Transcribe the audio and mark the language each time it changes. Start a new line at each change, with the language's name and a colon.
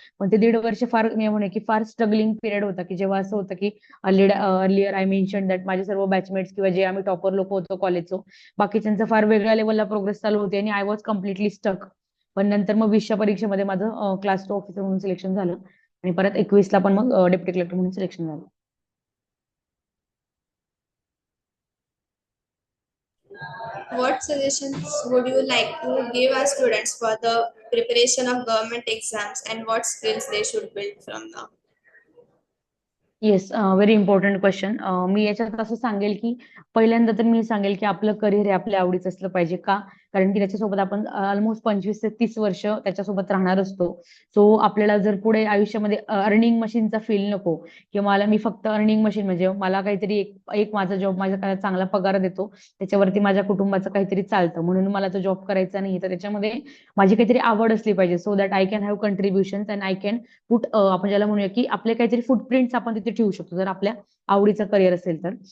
Marathi: पण ते 1.5 वर्ष फार, मी म्हणे की फार स्ट्रगलिंग पिरियड होता, की जेव्हा असं होतं की
English: earlier I mention that
Marathi: माझे सर्व बॅचमेट्स किंवा जे आम्ही टॉपर लोक होतो कॉलेजचो, बाकीच्यांचा फार वेगळ्या लेवलला प्रोग्रेस चालू होते आणि
English: I was completely stuck.
Marathi: पण नंतर मग 20च्या परीक्षेमध्ये माझं क्लास 2 ऑफिसर म्हणून सिलेक्शन झालं, आणि परत 21ला पण मग डेप्युटी कलेक्टर म्हणून सिलेक्शन झालं.
English: What suggestions would you like to give our students for the preparation of government exams and what skills they should build from now? Yes, very important question.
Marathi: मी याच्यात असं सांगेल की पहिल्यांदा तर मी सांगेल की आपलं करिअर हे आपल्या आवडीचं असलं पाहिजे. का? कारण की त्याच्यासोबत आपण ऑलमोस्ट 25 ते 30 वर्ष त्याच्यासोबत राहणार असतो. सो आपल्याला जर पुढे आयुष्यामध्ये अर्निंग मशीनचा फील नको, किंवा मला मी फक्त अर्निंग मशीन म्हणजे मला काहीतरी एक माझा जॉब माझा काय चांगला पगार देतो, त्याच्यावरती माझ्या कुटुंबाचं काहीतरी चालतं म्हणून मला तो जॉब करायचा नाही, तर त्याच्यामध्ये माझी काहीतरी आवड असली पाहिजे,
English: so that I can have contributions and I can put,
Marathi: आपण ज्याला म्हणूया की आपले काहीतरी फुटप्रिंट्स आपण तिथे ठेवू शकतो जर आपल्या आवडीचं करिअर असेल तर.